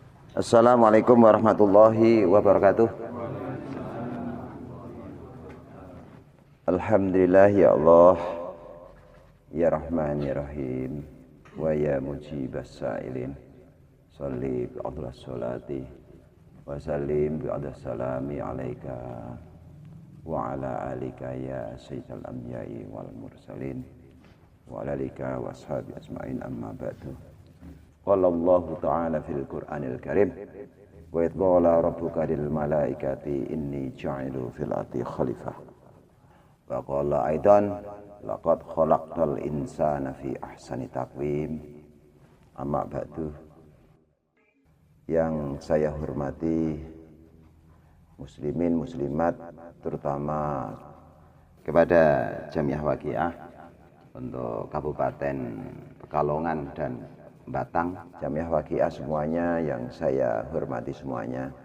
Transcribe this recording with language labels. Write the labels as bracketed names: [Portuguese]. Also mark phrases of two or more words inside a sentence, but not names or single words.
[Arabic] السلام عليكم ورحمة الله وبركاته. الحمد لله يا الله، يا رحمن يا رحيم، ويا مجيب السائلين. صل بأفضل الصلاة وسلم بأفضل السلام عليك وعلى آلك يا سيد الأنبياء والمرسلين وعلى آلك وأصحابي أجمعين أما بعد. قال الله تعالى في القرآن الكريم، وإذ قال ربك للملائكة إني جاعل في الأرض خليفة. وقال أيضا لقد خلقنا الإنسان في أحسن تقويم. أما بعد. [Indonesian] Yang saya hormati muslimin muslimat, terutama kepada Jamiah Waqiah untuk Kabupaten Pekalongan dan Batang, Jamiah Waqiah semuanya yang saya hormati semuanya.